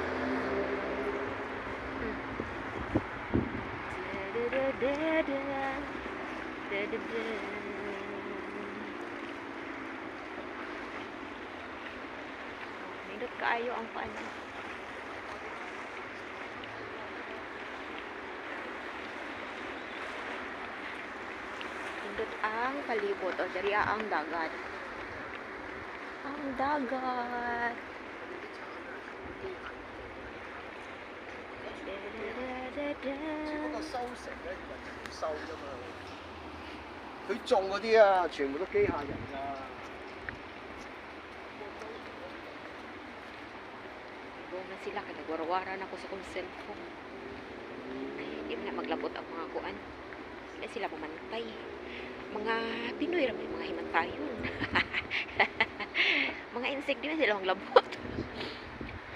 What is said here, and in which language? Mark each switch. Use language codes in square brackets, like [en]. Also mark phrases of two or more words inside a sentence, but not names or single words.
[ceb] Nindot kaayo ang paano. Nindot ang palibot o dari ang dagat. Ang dagat. [yue] 佢種嗰啲啊，全部都機械人㗎。 [ceb] Na sila kay nagwarawara na ko sa kong cellphone. Hindi na maglabot ang mga kuan. Hindi sila pamantay. Mga Pinoy ra may mga himantayon. Mga insect di man sila maglabot.